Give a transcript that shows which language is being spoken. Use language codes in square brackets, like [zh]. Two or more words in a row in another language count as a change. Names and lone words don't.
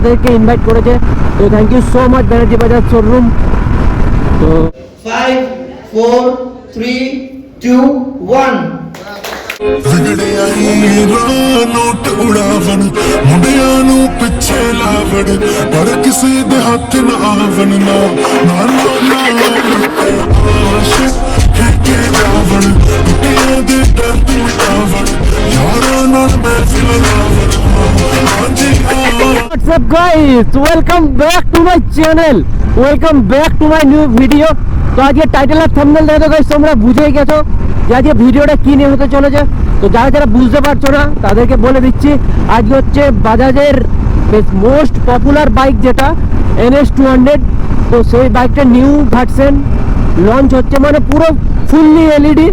[bn] যাদেরকে ইনভাইট করেছে। তো [en] thank you so much [bn] ব্যানার্জি বাজাজ শোরুম। তো 5 4 3 2 1 [pa] ਵਿਗੜਿਆ ਹੀਰਾ ਨੋਟ ਉਡਾਵਣ ਮੁੰਡਿਆਂ ਨੂੰ ਪਿੱਛੇ ਲਾਵਣ ਪਰ ਕਿਸੇ ਦੇ ਹੱਥ ਨਾ ਆਵਣ ਨਾ ਨਾ ਨਾ ਆਸ਼ਿਕ ਠੇਕੇ ਜਾਵਣ ਟੁੱਟਿਆਂ ਦੇ ਡਰ ਤੋਂ ਉਡਾਵਣ ਯਾਰਾਂ ਨਾਲ ਮਹਿਫਿਲ ਲਾਵਣ ਹਾਂਜੀ [en] What's up guys, welcome back to my channel, welcome back to my new video। [bn] তো আজকে টাইটেল আর থাম্বনেল দেখো গাইস, তোমরা বুঝেই গেছো যে আজকে ভিডিওটা কি নিয়ে হতে চলেছে। তো যারা যারা বুঝতে পারছো না তাদেরকে বলে দিচ্ছি, আজকে হচ্ছে বাজাজের [en] most popular bike [bn] যেটা NS200। তো সেই বাইকটা [en] new version [bn] লঞ্চ হচ্ছে, মানে পুরো [en] fully LED.